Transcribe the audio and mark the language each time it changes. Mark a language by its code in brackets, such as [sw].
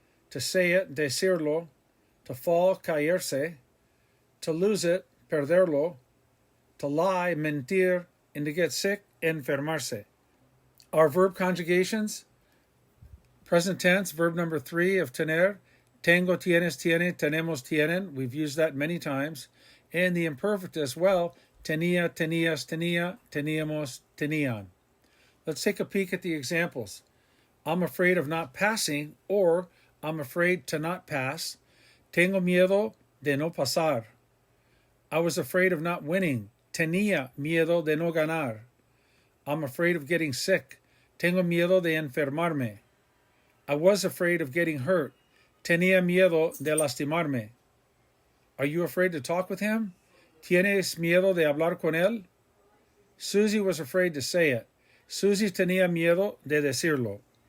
[en] To say it, decirlo. To fall, caerse. To lose it, perderlo. To lie, mentir. And to get sick, enfermarse. Our verb conjugations. Present tense, verb number 3 of tener. [es] Tengo, tienes, tiene, tenemos, tienen. [en] We've used that many times. And the imperfect as well. [es] Tenía, tenías, tenía, teníamos, tenían. [en] Let's take a peek at the examples. I'm afraid of not passing, or I'm afraid to not pass. [es] Tengo miedo de no pasar. [en] I was afraid of not winning. [es] Tenía miedo de no ganar. [en] I'm afraid of getting sick. [es] Tengo miedo de enfermarme. [en] I was afraid of getting hurt. [es] Tenía miedo de lastimarme. [en] Are you afraid to talk with him? [es] ¿Tienes miedo de hablar con él? [en] Susie was afraid to say it. [es] Susie tenía miedo de decirlo.